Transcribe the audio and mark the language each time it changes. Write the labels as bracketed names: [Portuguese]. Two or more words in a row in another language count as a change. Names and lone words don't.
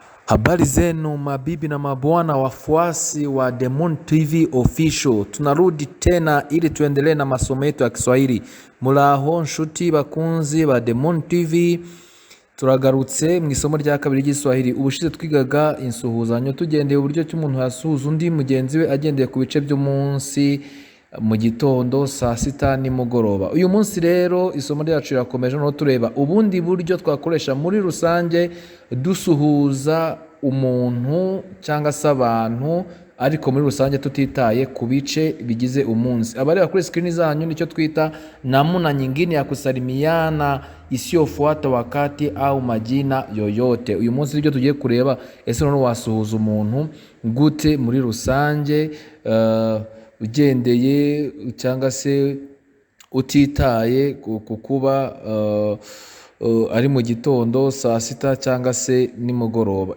[Swahili] Habari zenu mabibi na mabwana wafuasi wa Demon TV Official. Tunarudi tena ili tuendelee na masomo yetu ya Kiswahili. [Kinyarwanda] Muraho nshuti bakunzi ba Demon TV. Turagarutse mu isomo rya kabiri ry'Igiswahili. Ubushize twigaga insuhuzanyo tugendeye uburyo cy'umuntu yasuhuza undi mugenzi we agendeye ku bice by'umunsi, mu gitondo, saa sita nimugoroba. Uyu munsi rero isomo ryacu rirakomeje no tureba ubundi buryo twakoresha muri rusange dusuhuza umuntu cyangwa se abantu, ariko muri rusange tutitaye ku bice bigize umunsi. Abareba kuri screen zanyu nicyo twita [Swahili] namna nyingine ya kusalimiana isiyofuata wakati au majina yoyote. [Kinyarwanda] Uyu munsi ryo tugiye kureba ese none wasuhuza umuntu gute muri rusange, ugendeye cyangwa se utitaye kukuba ari mu gitondo, saa sita cyangwa se nimugoroba.